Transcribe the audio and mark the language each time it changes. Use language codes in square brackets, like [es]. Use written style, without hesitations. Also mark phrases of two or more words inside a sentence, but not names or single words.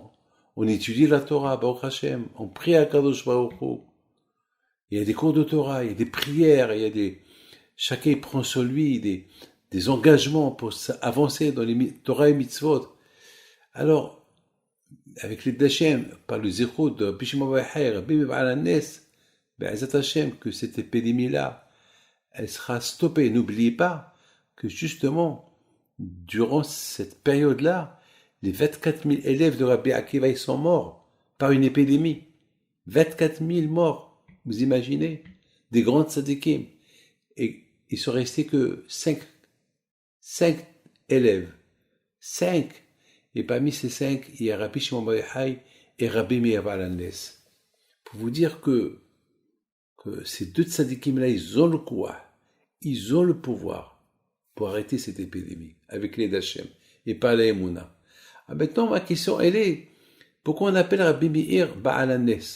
[fr] On étudie la Torah, [he] ברוך השם. [fr] On prie à [he] קדוש ברוך הוא. [fr] Il y a des cours de Torah, il y a des prières, chacun prend sur lui des engagements pour avancer dans les Torah et Mitzvot. Alors, avec les d'Hachem, par le zéro de Rabbi Shimon Bar Yochai, Rabbi Meir Baal HaNes, [he] בעזרת השם, [fr] que cette épidémie-là, elle sera stoppée. N'oubliez pas que justement, durant cette période-là, les 24 000 élèves de Rabbi Akiva, ils sont morts par une épidémie. 24 000 morts. Vous imaginez? Des grands tzadikim. Et il sont restés que 5 élèves. 5. Et parmi ces 5, il y a Rabbi Shimon Bar Yochai et Rabbi Meir Baal HaNes. Pour vous dire que ces deux tzadikim-là, ils ont le courage, ils ont le pouvoir pour arrêter cette épidémie avec l'aide d'Hachem et pas la Emouna. Maintenant, ma question, elle est, pourquoi on appelle Rabbi Meir Baal HaNes?